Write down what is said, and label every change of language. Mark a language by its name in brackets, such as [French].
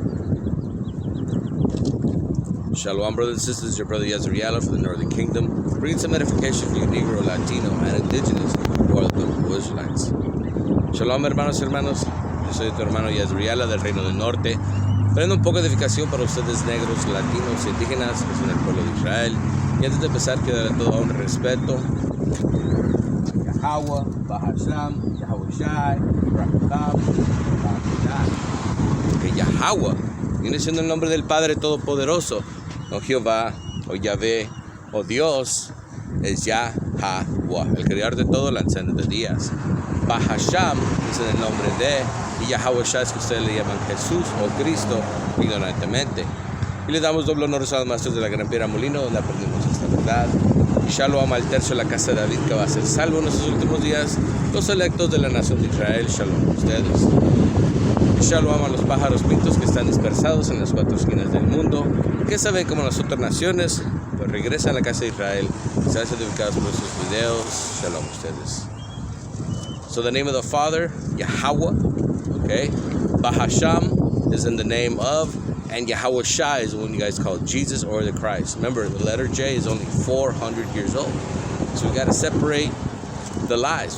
[English] Shalom, brothers and sisters. Your brother Yazriela from the Northern Kingdom, bringing some edification for you Negro, Latino, and Indigenous who are the biblical Israelites. [Spanish] Shalom, hermanos. Yo soy tu hermano Yazriela del Reino del Norte, trayendo un poco de edificación para ustedes negros, latinos, indígenas que son el pueblo de Israel. Y antes de empezar, quiero darle todo un respeto. Yahweh, Bahasham, Yahweh Shai, Rakam, que Yahweh viene siendo el nombre del Padre Todopoderoso, o Jehová, o Yahvé, o Dios, es Yahweh, el creador de todo, lanzante de días. Bahasham es el nombre de, y Yahweh Shai es que ustedes le llaman Jesús o Cristo ignorantemente. Y le damos doble honor a los maestros de la Gran Piedra Molino, donde aprendimos esta verdad. Y Shalom al tercio de la casa de David, que va a ser salvo en estos últimos días, los electos de la nación de Israel. Shalom a ustedes. Y Shalom a los pájaros pintos que están dispersados en las cuatro esquinas del mundo, que saben como las otras naciones, pues regresan a la casa de Israel, se han certificados por sus videos. Shalom a ustedes. [English] So the name of the Father, Yahweh, okay? Bahasham is in the name of, and Yahweh Shai is the one you guys call Jesus or the Christ. Remember, the letter J is only 400 years old. So we got to separate the lies.